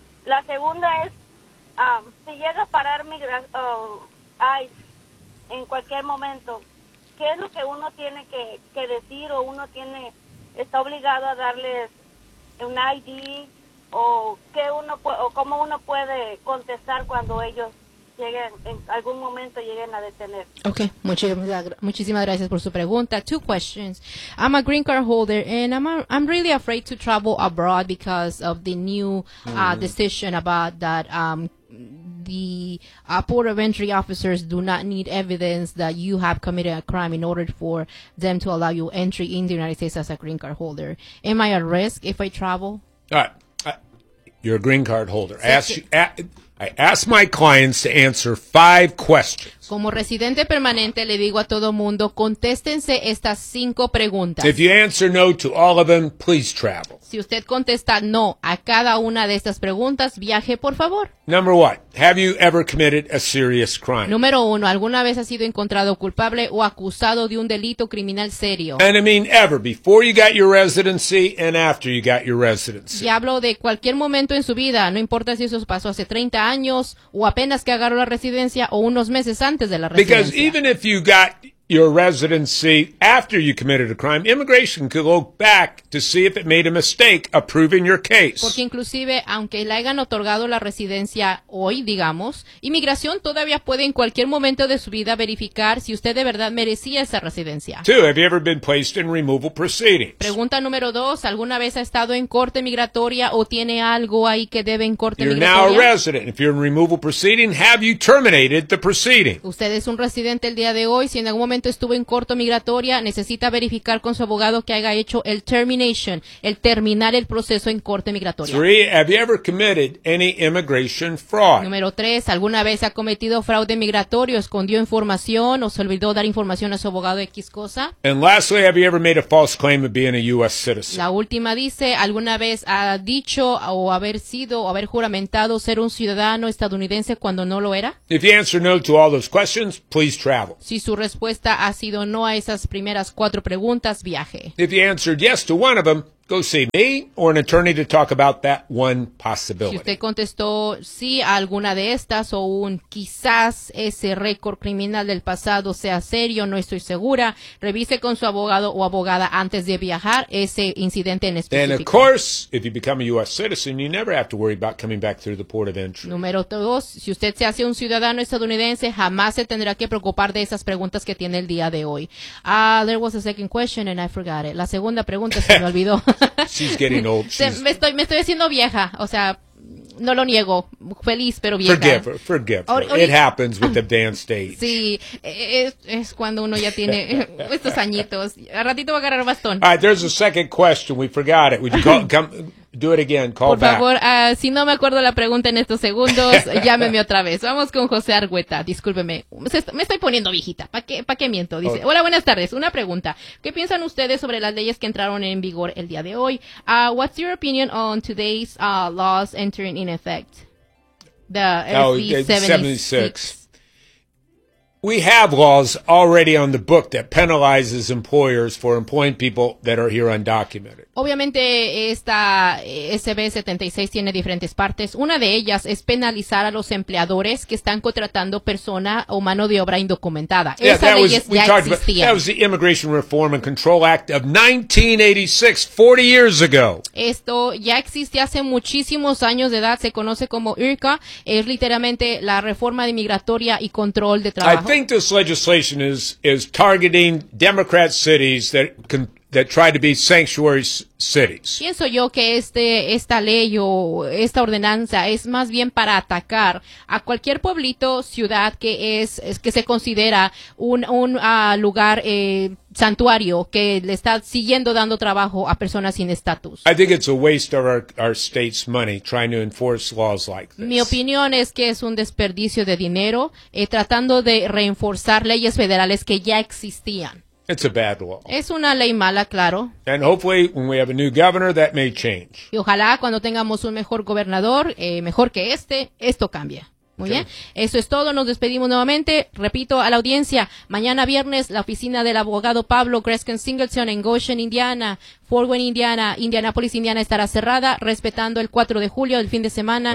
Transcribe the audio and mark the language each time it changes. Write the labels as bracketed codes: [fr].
[es] La segunda es, si llega a parar ICE en cualquier momento, ¿qué es lo que uno tiene que decir o uno tiene está obligado a darles un ID o cómo uno puede contestar cuando ellos lleguen, en algún momento lleguen a detener? Okay, muchísimas gracias por su pregunta. [en] Two questions. I'm a green card holder and I'm really afraid to travel abroad because of the new decision about that the port of entry officers do not need evidence that you have committed a crime in order for them to allow you entry in the United States as a green card holder. Am I at risk if I travel? All right. You're a green card holder. I ask my clients to answer 5 questions. [es] Como residente permanente, le digo a todo mundo, contéstense estas 5 preguntas. [en] If you answer no to all of them, please travel. [es] Si usted contesta no a cada una de estas preguntas, viaje, por favor. [en] Number 1, have you ever committed a serious crime? [es] Número 1, ¿alguna vez ha sido encontrado culpable o acusado de un delito criminal serio? [en] And I mean ever, before you got your residency and after you got your residency. [es] Y hablo de cualquier momento en su vida, no importa si eso pasó hace 30 años o apenas que agarró la residencia o unos meses antes de la residencia. [en] Because even if you got your residency after you committed a crime, immigration could look back to see if it made a mistake approving your case. [es] Porque inclusive, aunque le hayan otorgado la residencia hoy, digamos, inmigración todavía puede en cualquier momento de su vida verificar si usted de verdad merecía esa residencia. [en] 2, have you ever been placed in removal proceedings? [es] Pregunta número 2, ¿alguna vez ha estado en corte migratoria o tiene algo ahí que debe en corte [en] you're [es] migratoria? [en] You're now a resident. If you're in removal proceeding, have you terminated the proceeding? [es] Usted es un residente el día de hoy, si en algún momento estuvo en corto migratoria, necesita verificar con su abogado que haya hecho el termination, el terminar el proceso en corte migratoria. [en] 3, have you ever committed any immigration fraud? [es] Número 3, ¿alguna vez ha cometido fraude migratorio, escondió información o se olvidó dar información a su abogado de X cosa? [en] And lastly, have you ever made a false claim of being a U.S. citizen? [es] La última dice, ¿alguna vez ha dicho o haber sido o haber juramentado ser un ciudadano estadounidense cuando no lo era? [en] If you answer no to all those questions, please travel. [es] Si su respuesta ha sido no a esas primeras 4 preguntas, viaje. [en] If you answered yes to one of them, go see me or an attorney to talk about that one possibility. [es] Si usted contestó sí a alguna de estas o un quizás ese récord criminal del pasado sea serio, no estoy segura, revise con su abogado o abogada antes de viajar ese incidente en específico. [en] And of course, if you become a U.S. citizen, you never have to worry about coming back through the port of entry. [es] Número 2, si usted se hace un ciudadano estadounidense, jamás se tendrá que preocupar de esas preguntas que tiene el día de hoy. [en] There was a second question and I forgot it. [es] La segunda pregunta se me olvidó. [en] She's getting old. [es] Me estoy haciendo vieja, o sea, no lo niego, feliz pero vieja. [en] Forgive her. It happens with advanced age. [es] Sí, es cuando uno ya tiene estos añitos. A ratito va a agarrar bastón. [en] All right, there's a second question. We forgot it. Would you come do it again? Call back. [es] Por favor, [en] back. [es] Si no me acuerdo la pregunta en estos segundos, llámeme otra vez. Vamos con José Argüeta. Discúlpeme. Me estoy poniendo viejita. ¿Para qué miento? Dice, okay. Hola, buenas tardes. Una pregunta. ¿Qué piensan ustedes sobre las leyes que entraron en vigor el día de hoy? [en] What's your opinion on today's laws entering in effect? SB 76. We have laws already on the book that penalizes employers for employing people that are here undocumented. [es] Obviamente esta SB 76 tiene diferentes partes. Una de ellas es penalizar a los empleadores que están contratando persona o mano de obra indocumentada. [en] That was the Immigration Reform and Control Act of 1986, 40 years ago. [es] Esto ya existe hace muchísimos años de edad. Se conoce como IRCA. Es literalmente la reforma de migratoria y control de trabajo. [en] I think this legislation is targeting Democrat cities that try to be sanctuary cities. [es] Pienso yo que esta ley o esta ordenanza es más bien para atacar a cualquier pueblito, ciudad que se considera un lugar santuario que le está siguiendo dando trabajo a personas sin estatus. [en] I think it's a waste of our state's money trying to enforce laws like this. [es] Mi opinión es que es un desperdicio de dinero tratando de reforzar leyes federales que ya existían. [en] It's a bad law. [es] Es una ley mala, claro. [en] And hopefully when we have a new governor that may change. [es] Y ojalá cuando tengamos un mejor gobernador, mejor que este, esto cambie. Muy bien, eso es todo, nos despedimos nuevamente. Repito a la audiencia, mañana viernes la oficina del abogado Pablo Greskin Singleton en Goshen, Indiana, Fort Wayne, Indiana, Indianapolis, Indiana, estará cerrada respetando el 4 de julio, el fin de semana.